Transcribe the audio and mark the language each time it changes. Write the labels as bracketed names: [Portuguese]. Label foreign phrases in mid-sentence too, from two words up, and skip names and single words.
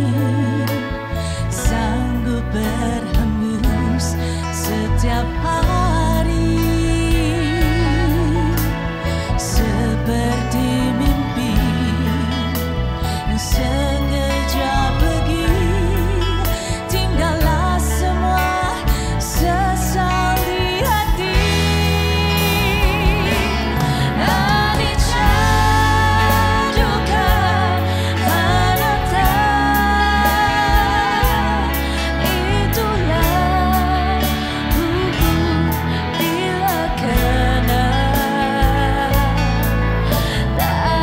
[Indonesian] sanggup berhembus setiap hari, seperti mimpi yang sekejap pergi, tinggallah semua sesal di hati. [Pali] Anicca dukkha anatta, [Indonesian] itulah hukum tilakana.